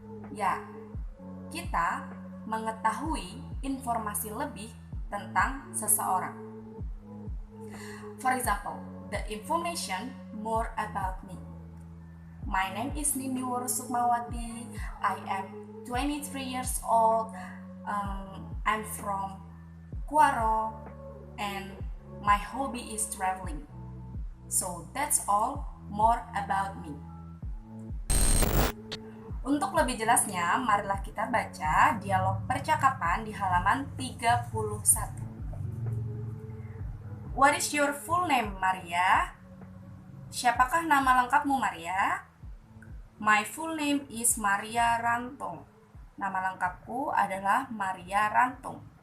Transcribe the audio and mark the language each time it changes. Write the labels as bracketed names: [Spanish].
[Indonesian] Ya, kita mengetahui informasi lebih tentang seseorang. [English] For example, the information more about me. My name is Nini Sukmawati. I am 23 years old. I'm from Kuaro and my hobby is traveling. So that's all more about me. [Indonesian] Untuk lebih jelasnya, marilah kita baca dialog percakapan di halaman 31. [English] What is your full name, Maria? [Indonesian] Siapakah nama lengkapmu, Maria? [English] My full name is Maria Rantong. [Indonesian] Nama lengkapku adalah Maria Rantong.